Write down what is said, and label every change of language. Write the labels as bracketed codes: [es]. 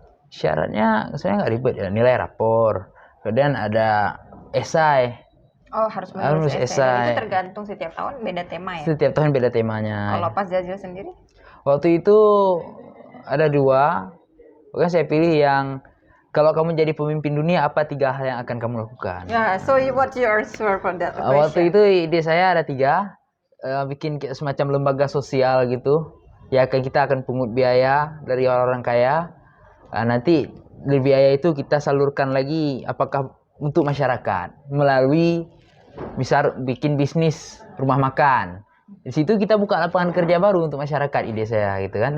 [id] Syaratnya sebenarnya nggak ribet ya. Nilai rapor. Kemudian ada esai. Oh, harus menulis esai. Itu tergantung setiap tahun beda tema ya? Setiap tahun beda temanya. Kalau pas Jazil sendiri? Waktu itu ada 2. Pokoknya saya pilih yang kalau kamu jadi pemimpin dunia, apa 3 hal yang akan kamu lakukan? [en] Yeah, so what you answer for that question? [id] Waktu itu ide saya ada 3. Bikin semacam lembaga sosial gitu. Ya kita akan pungut biaya dari orang-orang kaya. Nanti dari biaya itu kita salurkan lagi apakah untuk masyarakat melalui misal bikin bisnis rumah makan. Di situ kita buka lapangan kerja baru untuk masyarakat, ide saya gitu kan.